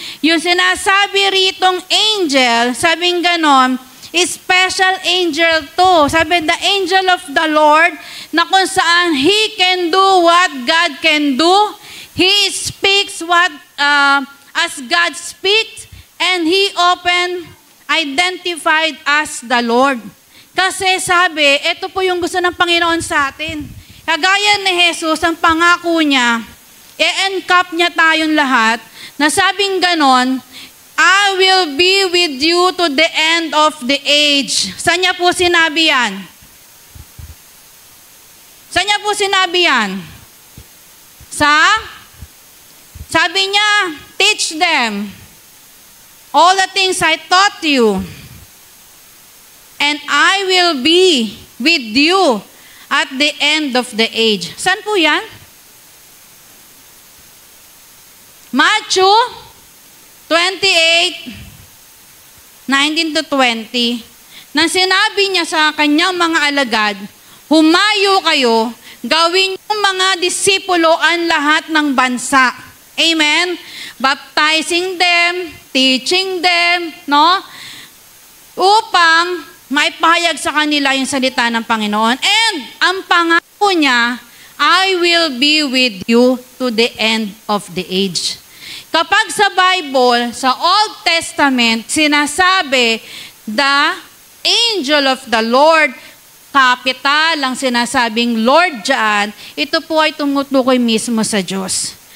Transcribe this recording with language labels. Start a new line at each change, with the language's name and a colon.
Filipino: Yung sinasabi ritong angel, sabing ganon, special angel to.
English: Sabi, the angel of the Lord,
Filipino: na kung saan
English: He can do what God can do. He speaks what as God speaks, and He identified as the Lord.
Filipino: Kasi sabi, ito po yung gusto ng Panginoon sa atin. Kagaya ni Jesus, ang pangako niya, e-encap niya tayong lahat, na sabing ganon,
English: I will be with you to the end of the age.
Filipino: Saan niya po sinabi yan? Saan niya po sinabi yan? Sabi niya,
English: teach them all the things I taught you, and I will be with you at the end of the age.
Filipino: Saan po yan?
English: Matthew 28:19 to 20.
Filipino: Nang sinabi niya sa kanyang mga alagad, humayo kayo, gawin yung mga disipulo ang lahat ng bansa. Amen?
English: Baptizing them, teaching them, no?
Filipino: Upang maipahayag sa kanila yung salita ng Panginoon.
English: And
Filipino: ang pangako niya,
English: I will be with you to the end of the age.
Filipino: Kapag sa Bible, sa Old Testament, sinasabi,
English: the angel of the Lord,
Filipino: capital ang sinasabing Lord dyan, ito po ay tumutukoy mismo sa Diyos.